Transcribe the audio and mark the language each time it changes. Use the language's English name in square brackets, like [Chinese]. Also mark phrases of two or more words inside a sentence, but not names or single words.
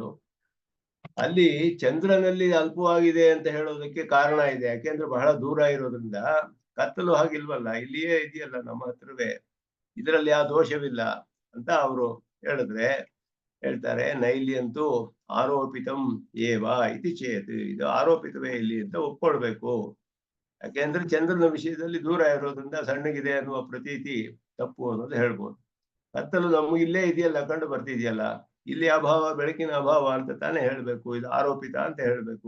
[Kannada] ಅಲ್ಲಿ ಚಂದ್ರನಲ್ಲಿ ಅಲ್ಪವಾಗಿದೆ ಅಂತ ಹೇಳೋದಕ್ಕೆ ಕಾರಣ ಇದೆ. ಯಾಕೆಂದ್ರೆ ಬಹಳ ದೂರ ಇರೋದ್ರಿಂದ. ಕತ್ತಲು ಹಾಗಿಲ್ವಲ್ಲ, ಇಲ್ಲಿಯೇ ಇದೆಯಲ್ಲ ನಮ್ಮ ಹತ್ರವೇ, ಇದರಲ್ಲಿ ಯಾವ ದೋಷವಿಲ್ಲ ಅಂತ ಅವರು ಹೇಳಿದ್ರೆ ಹೇಳ್ತಾರೆ, [Sanskrit] नैल्यंतू आरोपितं एव इति चेत्. [Kannada] ಇದು ಆರೋಪಿತವೇ ಇಲ್ಲಿ ಅಂತ ಒಪ್ಕೊಳ್ಬೇಕು. ಯಾಕೆಂದ್ರೆ ಚಂದ್ರನ ವಿಷಯದಲ್ಲಿ ದೂರ ಇರೋದ್ರಿಂದ ಸಣ್ಣಗಿದೆ ಅನ್ನುವ ಪ್ರತೀತಿ ತಪ್ಪು ಅನ್ನೋದು ಹೇಳ್ಬೋದು. ಕತ್ತಲು ನಮಗಿಲ್ಲೇ ಇದೆಯಲ್ಲ, ಕಂಡು ಬರ್ತಿದೆಯಲ್ಲ, ಇಲ್ಲಿ ಅಭಾವ, ಬೆಳಕಿನ ಅಭಾವ ಅಂತ ತಾನೇ ಹೇಳ್ಬೇಕು. ಇದು ಆರೋಪಿತ ಅಂತ ಹೇಳ್ಬೇಕು.